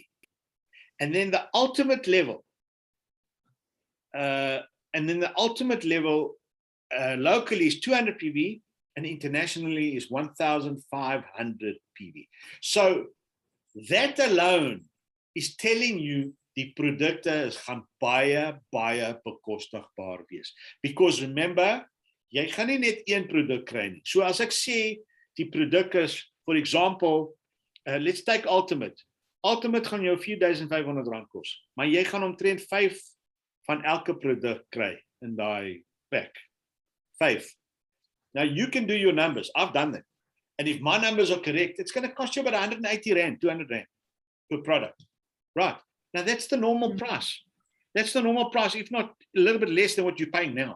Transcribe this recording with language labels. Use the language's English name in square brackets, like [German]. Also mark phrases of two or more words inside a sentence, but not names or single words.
[English] And then the ultimate level, locally is 200 PV, and internationally is 1,500 PV. So that alone is telling you [Afrikaans] die produkte is gaan baie bekostigbaar wees. [English] Because remember, [Afrikaans] jy gaan nie net een produk kry nie. So as ek sê die produk is, [English] for example, let's take Ultimate. [Afrikaans] Ultimate gaan jou R4,500 kos, maar jy gaan omtrent 5 van elke produk kry in daai pack. 5. [English] Now you can do your numbers. I've done them. And if my numbers are correct, it's going to cost you about 180 Rand, 200 Rand per product. Right. Now that's the normal price. That's the normal price, if not a little bit less than what you're paying now.